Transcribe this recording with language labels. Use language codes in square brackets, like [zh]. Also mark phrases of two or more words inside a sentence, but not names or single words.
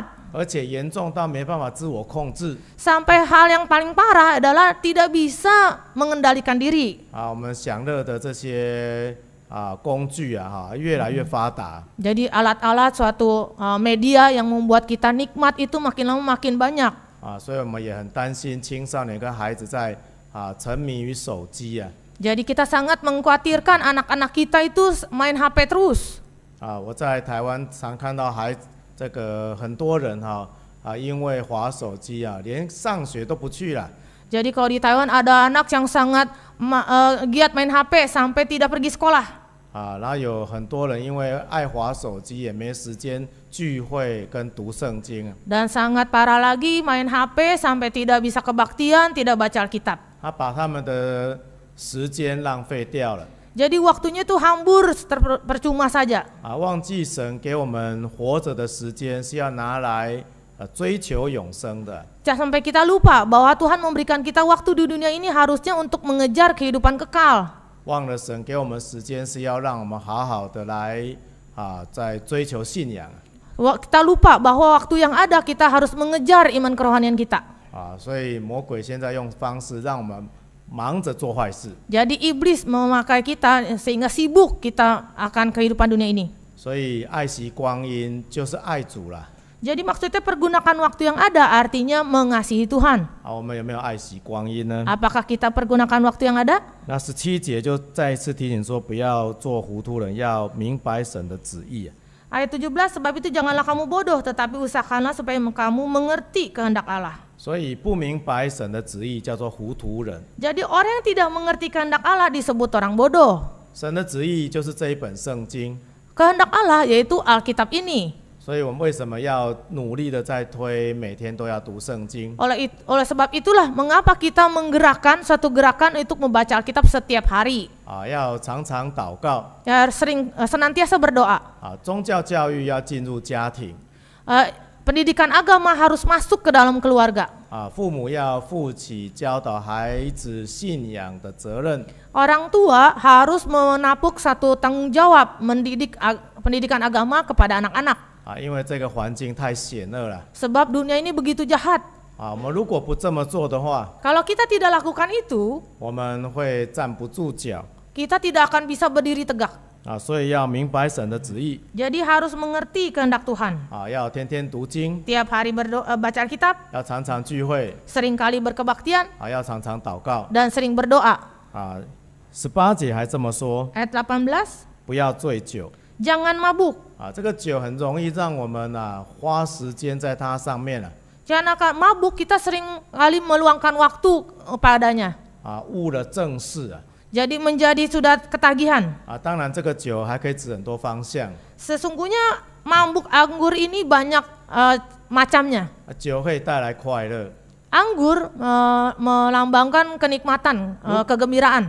[zh] 而且严重到没办法自我控制。 [id] Sampai hal yang paling parah adalah tidak bisa mengendalikan diri. [zh] 我们享乐的这些工具越来越发达。 [id] Jadi alat-alat suatu media yang membuat kita nikmat itu makin lama makin banyak. [zh] 所以我们也很担心青少年跟孩子在沉迷于手机。 [id] Jadi kita sangat mengkhawatirkan anak-anak kita itu main HP terus. [zh] 我在台湾常看到这个很多人因为滑手机连上学都不去了。 [id] Jadi kalau di Taiwan ada anak yang sangat giat main HP sampai tidak pergi sekolah. [zh] 然后有很多人因为爱滑手机，也没时间聚会跟读圣经。 [id] Dan sangat parah lagi main HP sampai tidak bisa kebaktian, tidak baca Alkitab. [zh] 他把他们的时间浪费掉了。 [id] Jadi waktunya itu hambur, percuma saja. [zh] 忘记神给我们活着的时间是要拿来追求永生的。 [id] Jangan sampai kita lupa bahwa Tuhan memberikan kita waktu di dunia ini harusnya untuk mengejar kehidupan kekal. [zh] 忘了神给我们时间是要让我们好好的来在追求信仰。 [id] Kita lupa bahwa waktu yang ada kita harus mengejar iman kerohanian kita. [zh] 所以魔鬼现在用方式让我们忙着做坏事。 [id] Jadi iblis memakai kita sehingga sibuk kita akan kehidupan dunia ini. [zh] 所以爱惜光阴就是爱主啦。 [id] Jadi maksudnya pergunakan waktu yang ada artinya mengasihi Tuhan. [zh] 我们有没有爱惜光阴呢？ [id] Apakah kita pergunakan waktu yang ada? [zh] 那17节就再一次提醒说，不要做糊涂人，要明白神的旨意。 [id] Ayat 17, sebab itu janganlah kamu bodoh, tetapi usahakanlah supaya kamu mengerti kehendak Allah. [zh] 所以不明白神的旨意叫做糊涂人。 [id] Jadi orang yang tidak mengerti kehendak Allah disebut orang bodoh. [zh] 神的旨意就是这一本圣经。 [id] Kehendak Allah yaitu Alkitab ini. [zh] 所以我们为什么要努力的在推，每天都要读圣经？ [id] Oleh sebab itulah mengapa kita menggerakkan suatu gerakan untuk membaca Alkitab setiap hari. [zh] 要常常祷告。 [id] Ya, senantiasa berdoa. [zh] 宗教教育要进入家庭。 [id] Pendidikan agama harus masuk ke dalam keluarga. [zh] 父母要负起教导孩子信仰的责任。 [id] Orang tua harus menapuk satu tanggung jawab mendidik pendidikan agama kepada anak-anak. [zh] 因为这个环境太险恶了。 [id] Sebab dunia ini begitu jahat. [zh] 我们如果不这么做的话， [id] Kalau kita tidak lakukan itu, [zh] 我们会站不住脚。 [id] kita tidak akan bisa berdiri tegak. [zh] 所以要明白神的旨意。 [id] Jadi harus mengerti kehendak Tuhan. [zh] 要天天读经。 [id] Tiap hari baca Alkitab. [zh] 要常常聚会。 [id] Seringkali berkebaktian. [zh] 要常常祷告。 [id] Dan sering berdoa. [zh] 18 节还这么说。 [id] Ayat 18. [zh] 不要醉酒。 [id] Jangan mabuk. [zh] 这个酒很容易让我们花时间在它上面了。 [id] Karena mabuk kita sering kali meluangkan waktu padanya. [zh] 误了正事。 [id] Jadi menjadi sudah ketagihan. [zh] 当然这个酒还可以指很多方向。 [id] Sesungguhnya mabuk anggur ini banyak macamnya. [zh] 酒可以带来快乐。 [id] Anggur melambangkan kenikmatan, kegembiraan.